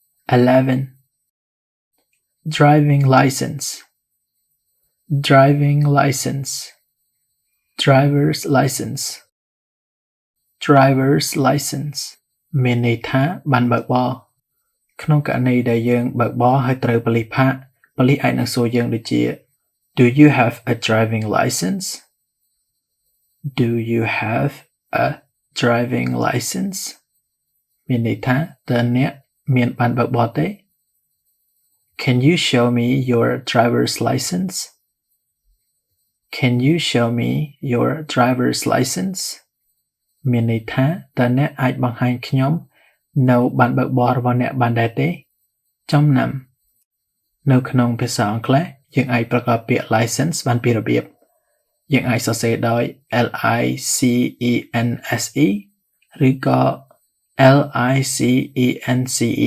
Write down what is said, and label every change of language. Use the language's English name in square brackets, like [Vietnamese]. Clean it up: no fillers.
[Khmer] 11 [English] Driving license Driving license Driver's license [Khmer] Driver's license មានន័យថាបានបើកបរក្នុងករណីដែលយើងបើកបរហើយត្រូវប៉ូលីសផាកប៉ូលីសអាចនឹងសួរយើងដូចជា [English] Do you have a driving license? Do you have a driving license? [Khmer] មានន័យថាតើអ្នកមានបានបើកបរទេ [English] Can you show me your driver's license? Can you show me your driver's license? [Khmer] មានន័យថាតើអ្នកអាចបង្ហាញខ្ញុំនៅបានបើកបររបស់អ្នកបានដែរទេចំណាំនៅក្នុងភាសាអង់គ្លេសយើងអាចប្រកបពាក្យ license បានពីររបៀបយើងអាចសរសេរដោយ LICENSE ឬក៏ LICENCE